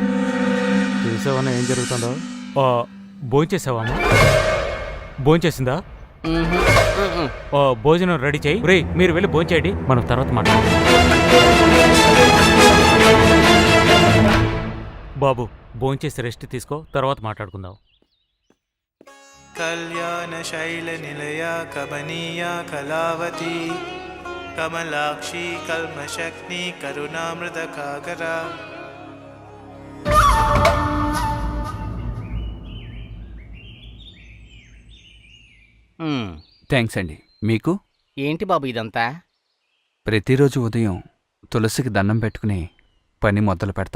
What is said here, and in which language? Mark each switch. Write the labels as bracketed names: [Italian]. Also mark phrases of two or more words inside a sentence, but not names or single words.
[Telugu] చూసావన్నా ఏం జరుగుతుందో? భోంచేసావమ్మా? భోంచేసిందా? భోజనం రెడీ చేయి. రే మీరు వెళ్ళి భోంచేయండి, మనం తర్వాత మాట్లాడదాం. బాబు భోంచేసి రెస్ట్ తీసుకో, తర్వాత మాట్లాడుకుందాం. [Sanskrit] कल्याणशैलनिलया कमनीया कलावती कमलाक्षी कल्मशग्नि करुणामृतकाकरा [Telugu] థ్యాంక్స్ అండి. మీకు? ఏంటి బాబు ఇదంతా? ప్రతిరోజు ఉదయం తులసికి దండం పెట్టుకుని పని మొదలు పెడతాం.